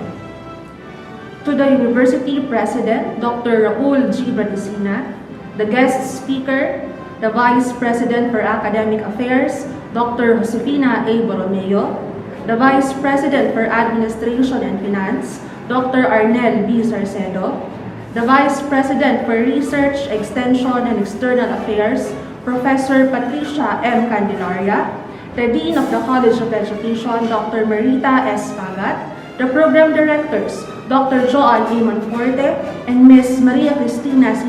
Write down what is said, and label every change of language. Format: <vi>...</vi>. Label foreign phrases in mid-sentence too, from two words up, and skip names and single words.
<en>To the University President, Dr. Raul G. Bradesina, the guest speaker, the Vice President for Academic Affairs, Dr. Josefina A. Borromeo, the Vice President for Administration and Finance, Dr. Arnel B. Sarcedo, the Vice President for Research, Extension, and External Affairs, Professor Patricia M. Candelaria, the Dean of the College of Education, Dr. Marita S. Pagat, the Program Directors, Dr. Joan A. Monforte, and Ms. Maria Cristina C.</en>